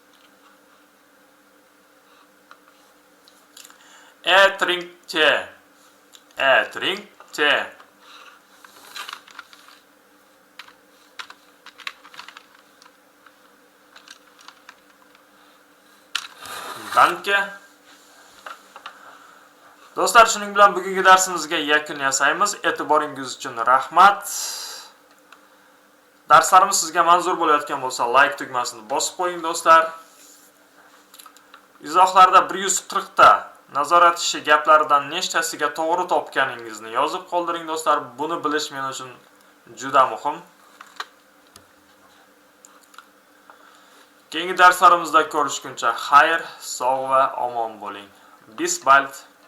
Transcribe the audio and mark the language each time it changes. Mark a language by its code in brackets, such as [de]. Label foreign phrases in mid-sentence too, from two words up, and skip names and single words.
[de] Er trinkt Tee. Er trinkt Tee. Danke. [uz] Do'stlar, shuning bilan bugungi darsimizga yakun yasaymiz. E'tiboringiz uchun rahmat. Darslarimiz sizga manzur bo'layotgan bo'lsa, like tugmasini bosib qo'ying do'stlar. Izohlarda 140 ta nazorat ishi gaplaridan nechtasiga to'g'ri topganingizni yozib qoldiring do'stlar. Buni bilish men uchun juda muhim. Keyingi darslarimizda ko'rishguncha xayr, sog' va omon bo'ling. [de] Bis bald.